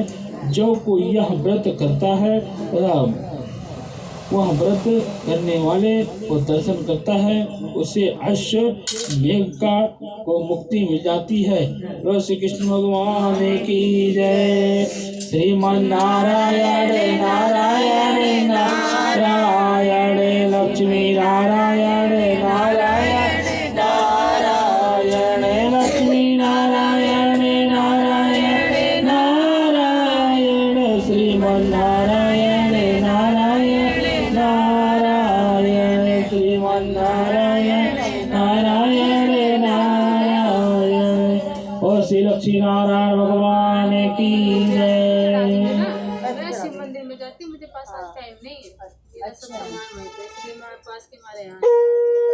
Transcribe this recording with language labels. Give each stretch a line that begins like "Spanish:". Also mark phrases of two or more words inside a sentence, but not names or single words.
Hindi: जो कोई यह व्रत करता है वह व्रत करने वाले को दर्शन करता है, उसे अश्वमेघ को मुक्ति मिल जाती है। श्री कृष्ण भगवान की जय। श्रीमन नारायण नारायण नारायण, लक्ष्मी नारायण नारायण नारायण, लक्ष्मी नारायण नारायण नारायण, श्रीमन नारायण नारायण नारायण, श्रीमन नारायण नारायण नारायण। और श्री लक्ष्मी नारायण भगवान की जय। मैं शिव मंदिर में जाती हूँ, मुझे पास आज टाइम नहीं है, सब सामान वहीं पे, इसलिए मैं पास के मारे यहाँ